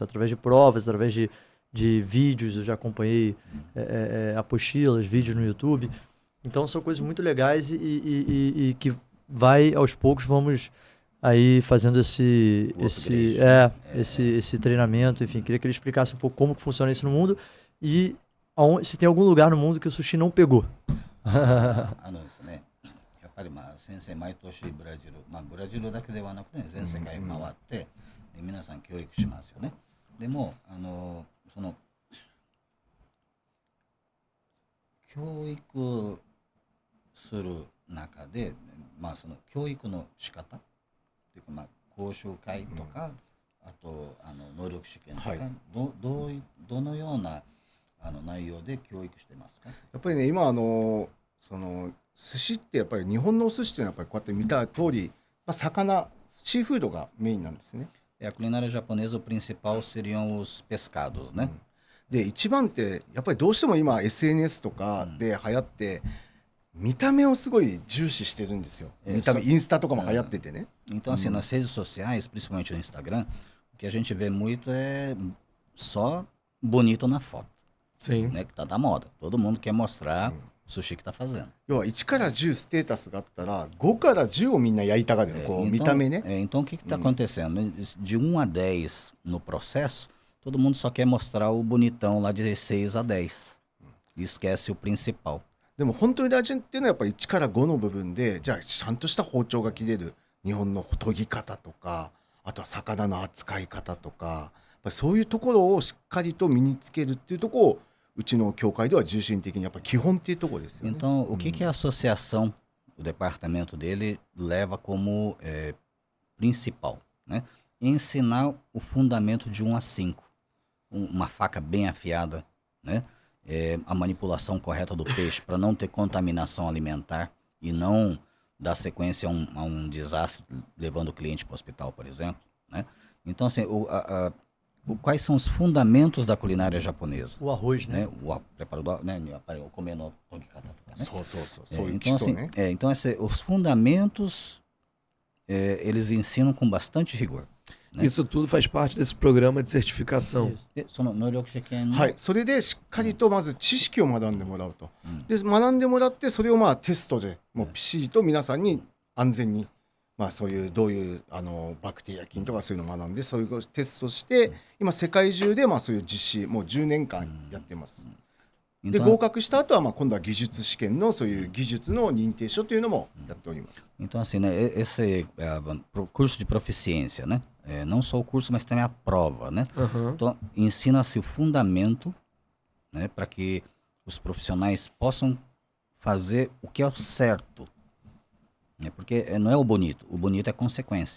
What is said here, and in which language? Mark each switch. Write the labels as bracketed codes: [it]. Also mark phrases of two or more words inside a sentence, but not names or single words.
[pt] Através de provas, através de vídeos, eu já acompanhei apostilas, vídeos no YouTube, então são coisas muito legais e que vai, aos poucos, vamos aí fazendo esse treinamento, enfim, queria que ele explicasse um pouco como que funciona isso no mundo e se tem algum lugar no mundo que o sushi não pegou. [ja] ですね、やっぱり先生毎年ブラジルだけではなくて、全世界回ってで皆さん教育しますよね。でもその教育する中で、その教育の仕方というか、講習会とか、あと能力試験とか、どのような内容で教育してますか？やっぱりね今その寿司ってやっぱり日本のお寿司っていうのはやっぱりこうやって見た通り、魚シーフードがメインなんですね。 [pt] A culinária japonesa, o principal seriam os pescados, né? [ja] で一番ってやっぱりどうしても今 SNS とかで流行って、見た目をすごい重視してるんですよ。見た目インスタとかも流行っててね。 [pt] Então, assim, nas redes sociais, principalmente no Instagram, o que a gente vê muito é só bonito na foto, Sim. né? Que tá da moda. Todo mundo quer mostrar o sushi que tá fazendo. [ja] 要は1から10ステータスがあったら5から10をみんなやりたがるの、こう見た目ね。 [pt] Então, o que está acontecendo? De 1 a 10 no processo, todo mundo só quer mostrar o bonitão lá de 6 a 10. E esquece o principal. [ja] でも本当に大事っていうのはやっぱり1から5の部分で、じゃあちゃんとした包丁が切れる日本の研ぎ方とか、あとは魚の扱い方とか、やっぱりそういうところをしっかりと身につけるっていうところをうちの協会では重心的にやっぱり基本っていうところですよね。 [pt] Então, o que a associação, o departamento dele, leva como principal, né? Ensinar o fundamento de 1 a 5. Uma faca bem afiada, né? A manipulação correta do peixe para não ter contaminação alimentar e não dar sequência a um desastre levando o cliente para o hospital, por exemplo, né? Então, assim, quais são os fundamentos da culinária japonesa? O arroz, né? O preparador, né? O comendo togikata, né? [ja] そうそうそう、そういう [pt] Então, [ja] 基礎 [pt] assim, [ja] ね。 [pt] então os fundamentos eles ensinam com bastante rigor. [ja] ね。 [pt] Isso tudo faz parte desse programa de certificação. [ja] でその能力試験の、はい、それでしっかりとまず知識を学んでもらうと、うんで学んでもらってそれをまあテストでもうピシリと皆さんに安全に、まあ、そういうどういうバクテリア菌とかそういうのを学んでそういうテストして今世界中でまあそういう実施もう10年間やってます。で [pt] Então, [ja] 合格した後はまあ今度は技術試験のそういう技術の認定書というのもやっております。 [pt] então assim, né, esse curso de proficiência, né, não só o curso, mas também a prova, né. Aham. Então, ensina-se o fundamento, né, para que os profissionais possam fazer o que é o certo, né, porque não é o bonito é consequência.